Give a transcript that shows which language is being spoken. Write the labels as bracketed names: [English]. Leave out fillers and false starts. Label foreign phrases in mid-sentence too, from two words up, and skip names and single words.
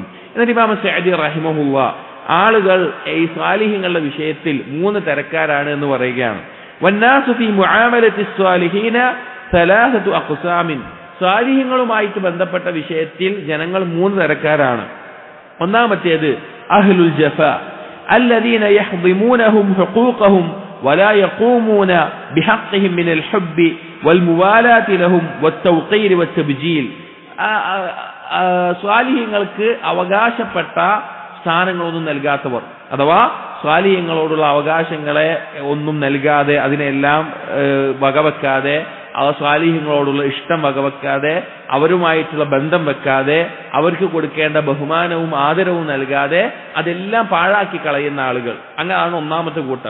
[Malayalam] എന്നിട്ട് ഇമാം സഅദി റഹിമഹുല്ലാ ആളുകൾ ഈ സാലിഹ്യങ്ങളുടെ വിഷയത്തിൽ 3 തരക്കാരാണ് എന്ന് പറയുകയാണ്. [Arabic] والناس في معاملة الصالحين ثلاثة أقسام [Malayalam] സാലിഹ്യങ്ങളുമായിട്ട് ബന്ധപ്പെട്ട വിഷയത്തിൽ ജനങ്ങൾ 3 തരക്കാരാണ്. [Arabic] ഒന്നാമത്തേത് أهل الجفاء الذين يحضمونهم حقوقهم ولا يقومون بحقهم من الحب والموالاة لهم والتوقير والتبجيل [Malayalam] സ്വാലിഹ്യങ്ങൾക്ക് അവകാശപ്പെട്ട സ്ഥാനങ്ങളൊന്നും നൽകാത്തവർ, അഥവാ സ്വാലിഹ്യങ്ങളോടുള്ള അവകാശങ്ങളെ ഒന്നും നൽകാതെ അതിനെല്ലാം വകവെക്കാതെ ആ സ്വാലിഹ്യങ്ങളോടുള്ള ഇഷ്ടം വകവെക്കാതെ അവരുമായിട്ടുള്ള ബന്ധം വെക്കാതെ അവർക്ക് കൊടുക്കേണ്ട ബഹുമാനവും ആദരവും നൽകാതെ അതെല്ലാം പാഴാക്കി കളയുന്ന ആളുകൾ, അങ്ങനെയാണ് ഒന്നാമത്തെ കൂട്ടം.